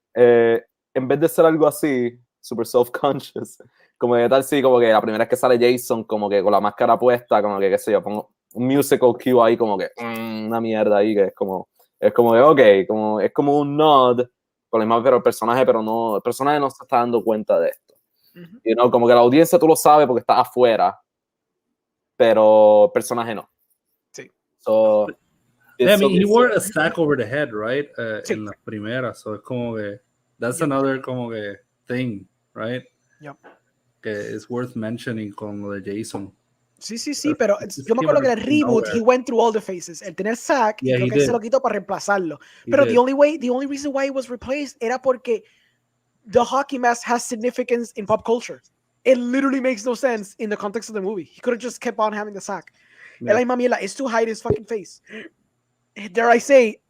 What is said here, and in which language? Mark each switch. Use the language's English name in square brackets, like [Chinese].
[Spanish] En vez de ser algo así, super self-conscious, como de tal, sí, como que la primera vez que sale Jason, como que con la máscara puesta, como que, qué sé yo, pongo un musical cue ahí, como que, una mierda ahí, que es como de, ok, como, es como un nod, con la misma, pero el personaje no se está dando cuenta de esto. [English] You know, [Spanish] como que la audiencia tú lo sabes porque estás afuera, pero el personaje no. Sí. [English] So, yeah, I mean, he wore a stack over the head, right? [Spanish] En la primera, so es como que [English] that's another [Spanish] como que thing, right? [English] Yep. [Spanish] Que es [English] worth mentioning [Spanish] con lo de Jason. Sí, pero yo me acuerdo que en el reboot [English] he went through all the phases. [Spanish] El tener sack, y creo que él se lo quitó para reemplazarlo. [English] Pero the only reason why it was replaced [Spanish] era porque [English] the hockey mask has significance in pop culture. It literally makes no sense in the context of the movie. He could have just kept on having the sack. Yeah. [Spanish] Es la misma mierda. [English] It's to hide his fucking face. Dare I say,